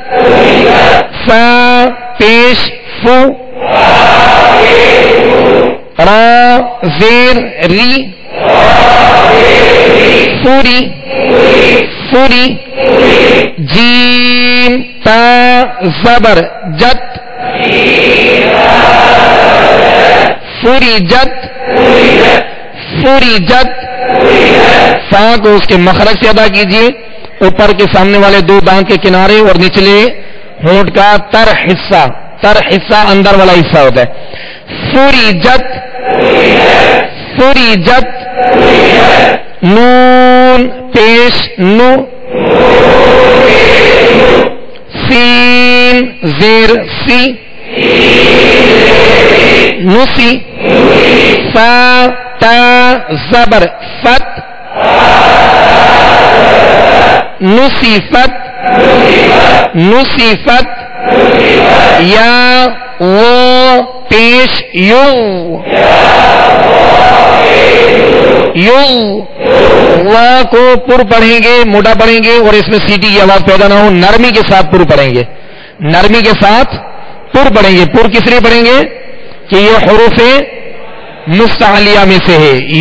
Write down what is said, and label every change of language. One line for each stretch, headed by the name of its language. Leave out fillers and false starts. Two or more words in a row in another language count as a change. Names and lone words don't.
Urdu: فا پیش فو، را زیر ری، فوری فوری. جیم تا زبر جت، فوری جت فوری جت. فا کو اس کے مخرج سے ادا کیجیے. اوپر کے سامنے والے 2 دانت کے کنارے اور نچلے ہونٹ کا تر حصہ اندر والا حصہ ہوتا ہے. فوری جت فوری جت. نون پیش نو، سین زیر سی، نسی. فا تا زبر فت، نصیفت نصیفت. یا و پیش یو، یو. وا کو پر پڑھیں گے، موٹا پڑھیں گے اور اس میں سیٹی کی آواز پیدا نہ ہو. نرمی کے ساتھ پر پڑھیں گے، نرمی کے ساتھ پر پڑھیں گے. پر کس لیے پڑھیں گے کہ یہ حروف مستعلیہ میں سے ہے.